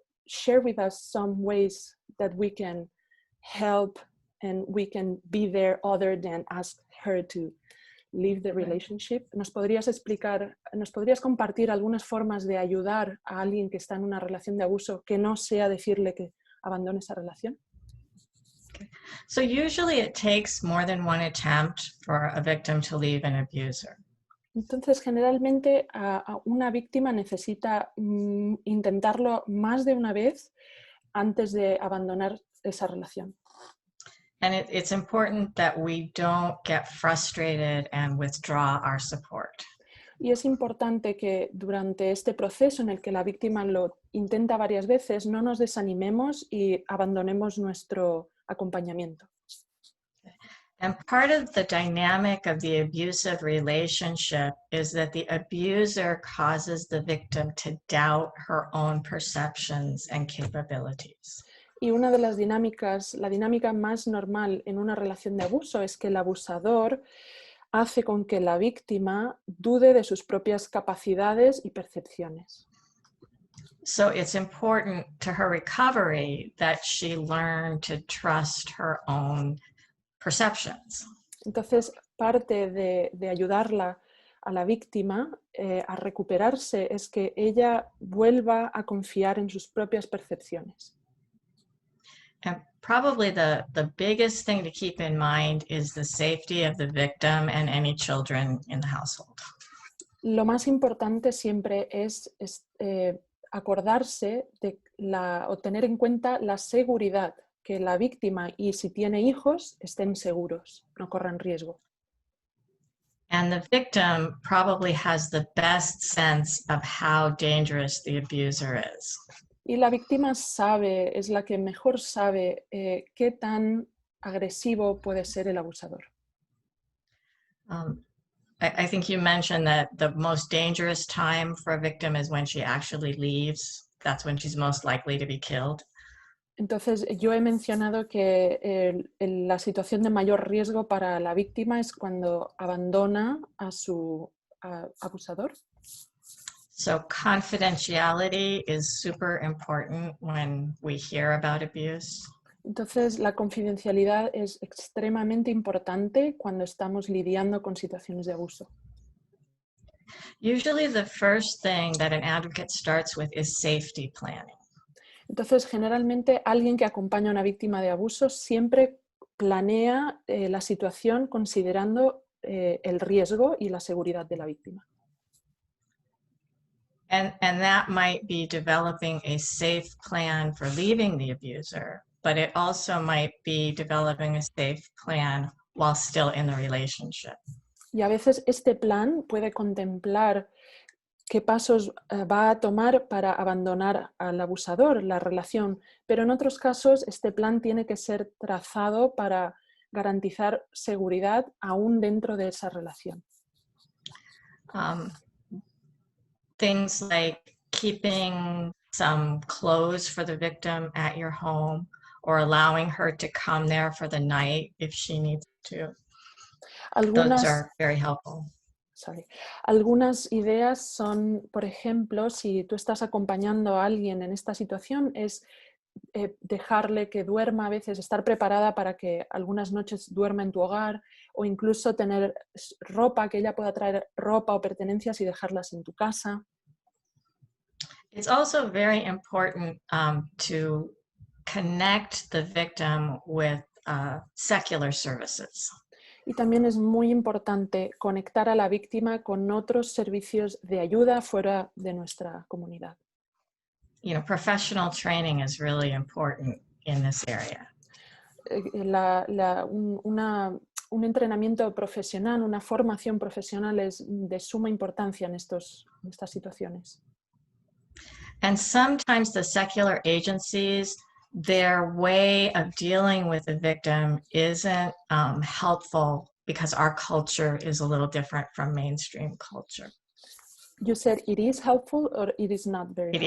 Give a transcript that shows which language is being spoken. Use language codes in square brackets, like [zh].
[en] share with us some ways that we can help and we can be there other than ask her to leave the relationship? [es] ¿Nos podrías compartir algunas formas de ayudar a alguien que está en una relación de abuso que no sea decirle que abandone esa relación? [en] So usually it takes more than one attempt for a victim to leave an abuser. [es] Entonces, generalmente a una víctima necesita intentarlo más de una vez antes de abandonar esa relación. [en] And it's important that we don't get frustrated and withdraw our support. [es] Y es importante que durante este proceso en el que la víctima lo intenta varias veces, no nos desanimemos y abandonemos nuestro acompañamiento. [en] And part of the dynamic of the abusive relationship is that the abuser causes the victim to doubt her own perceptions and capabilities. [es] Y una de las dinámicas, la dinámica más normal en una relación de abuso es que el abusador hace con que la víctima dude de sus propias capacidades y percepciones. [en] So it's important to her recovery that she learn to trust her own perceptions. [es] Entonces, parte de ayudarla a la víctima a recuperarse es que ella vuelva a confiar en sus propias percepciones. [en] And probably the biggest thing to keep in mind is the safety of the victim and any children in the household. [es] Lo más importante siempre es acordarse o tener en cuenta la seguridad, que la víctima y si tiene hijos estén seguros, no corran riesgo. [en] And the victim probably has the best sense of how dangerous the abuser is. [es] Y la víctima es la que mejor sabe qué tan agresivo puede ser el abusador. [en] I think you mentioned that the most dangerous time for a victim is when she actually leaves. That's when she's most likely to be killed. [es] Entonces, yo he mencionado que la situación de mayor riesgo para la víctima es cuando abandona a su abusador. [en] So confidentiality is super important when we hear about abuse. [es] Entonces, la confidencialidad es extremadamente importante cuando estamos lidiando con situaciones de abuso. [en] Usually the first thing that an advocate starts with is safety planning. [es] Entonces, generalmente, alguien que acompaña a una víctima de abuso siempre planea la situación considerando el riesgo y la seguridad de la víctima. [en] And that might be developing a safe plan for leaving the abuser, but it also might be developing a safe plan while still in the relationship. [es] Y a veces este plan puede contemplar qué pasos va a tomar para abandonar al abusador, la relación, pero en otros casos este plan tiene que ser trazado para garantizar seguridad aún dentro de esa relación. [en] Things like keeping some clothes for the victim at your home or allowing her to come there for the night if she needs to. Those are very helpful. [es] Algunas ideas son, por ejemplo, si tú estás acompañando a alguien en esta situación, es dejarle que duerma a veces, estar preparada para que algunas noches duerma en tu hogar o incluso tener ropa, que ella pueda traer ropa o pertenencias y dejarlas en tu casa. [en] It's also very important to connect the victim with secular services. [es] Y también es muy importante conectar a la víctima con otros servicios de ayuda fuera de nuestra comunidad. [en] You know, professional training is really important in this area. [es] Un entrenamiento profesional, una formación profesional es de suma importancia en estas situaciones. [en] And sometimes the secular agencies, their way of dealing with the victim isn't helpful because our culture is a little different from mainstream culture. You said it is helpful or it is not very helpful?